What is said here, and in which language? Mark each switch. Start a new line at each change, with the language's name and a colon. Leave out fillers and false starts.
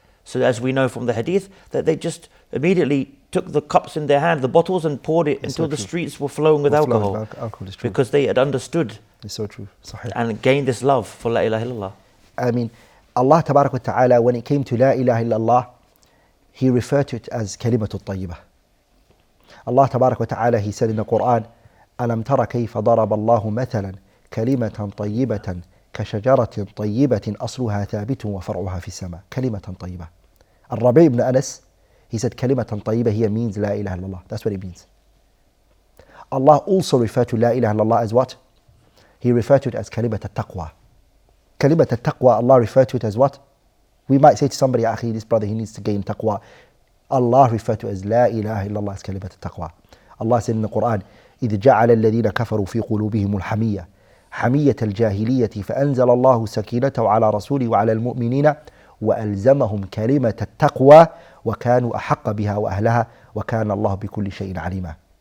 English: So as we know from the hadith, that they just immediately took the cups in their hand, the bottles, and poured it until the streets were flowing with alcohol. Alcohol is true. Because they had understood It's so true. Sahih. and gained this love for la ilaha illallah. I mean, Allah Tabarak wa Ta'ala, when it came to La ilaha illallah, He referred to it as kalimatul tayyibah.
Arabic: Allah Tabarak wa Ta'ala,
English: He said in the Quran,
Arabic: أَلَمْ تَرَ كَيْفَ ضَرَبَ اللَّهُ مَثَلًا كَلِمَةً طَيِّبَةً كشجرة طيبة أصلها ثابت وفرعها في السماء كلمة طيبة.
English: Al-Rabi' ibn Anas, he said
Arabic: كلمة طيبة
English: here means
Arabic: لا إله إلا الله.
English: That's what it means. Allah also referred to
Arabic: لا إله إلا الله
English: as what? He referred to it as
Arabic: كلمة التقوى. كلمة التقوى,
English: Allah referred to it as what? We might say to somebody,
Arabic: أخي,
English: this brother, he needs to gain taqwa. Allah referred to it as
Arabic: لا إله إلا الله
English: as
Arabic: كلمة التقوى.
English: Allah said in the Quran,
Arabic: إذ جعل الذين كفروا في قلوبهم الحمية حمية الجاهلية فأنزل الله سكينته على رسوله وعلى المؤمنين وألزمهم كلمة التقوى وكانوا أحق بها وأهلها وكان الله بكل شيء عليما.